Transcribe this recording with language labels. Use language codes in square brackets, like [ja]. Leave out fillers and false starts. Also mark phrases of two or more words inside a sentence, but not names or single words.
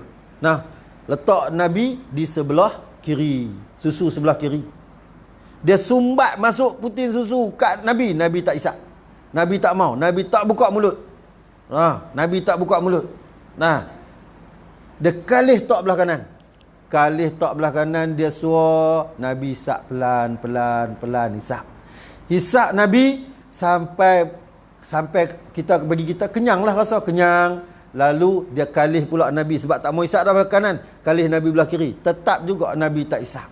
[ms] Letak Nabi di sebelah kiri. Susu sebelah kiri. Dia sumbat masuk puting susu kat Nabi. Nabi tak isap. Nabi tak mau. Nabi tak buka mulut. Nabi tak buka mulut. Dia kalih tok belah kanan. Kalih tok belah kanan, dia suruh Nabi isap pelan-pelan isap. Hisap Nabi sampai bagi kita kenyang lah, rasa kenyang. Lalu dia kalih pula Nabi sebab tak mau isap dah belah kanan. Kalih Nabi belah kiri. Tetap juga Nabi tak isap.